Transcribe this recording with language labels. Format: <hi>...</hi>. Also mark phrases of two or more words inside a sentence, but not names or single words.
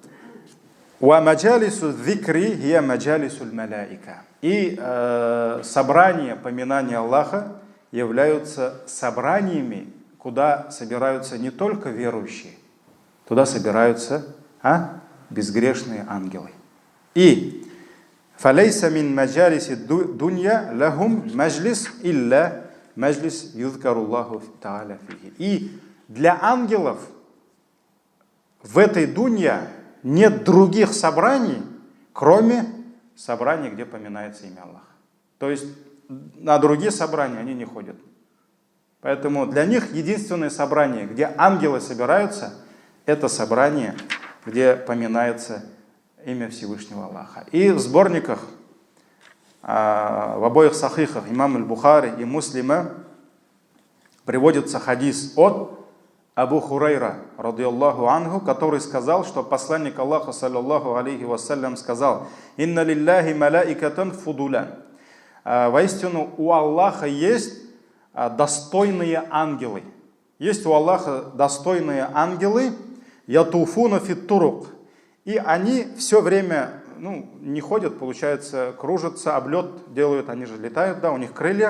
<ru>И собрания поминания Аллаха являются собраниями, куда собираются не только верующие, туда собираются безгрешные ангелы.</ru> <ar>И فَلَيْسَ مِنْ مَجَالِسِ الدُّنْيَا لَهُمْ مَجْلِسْ إِلَّا مَجْلِسْ يُذْكَرُ اللَّهُ تَعَالَى فِيهِ.</ar> <ru>И для ангелов в этой дунья нет других собраний, кроме собраний, где поминается имя Аллаха. То есть на другие собрания они не ходят. Поэтому для них единственное собрание, где ангелы собираются, это собрание, где поминается имя Всевышнего Аллаха. И в сборниках, в обоих сахихах имам аль-Бухари и Муслима приводится хадис от Абу Хурайра,</ru> <ar>رضي الله عنه,</ar> <ru>который сказал, что посланник Аллаха,</ru> <ar>صلى الله عليه وسلم, сказал: «إن لله ملائكة فضلا».</ar> <ru>Воистину, у Аллаха есть достойные ангелы. Есть у Аллаха достойные ангелы,</ru> <ar>يطوفون في الطرق.</ar> <ru>И они все время, не ходят, получается, кружатся, облет делают, они же летают, да, у них крылья.</ru>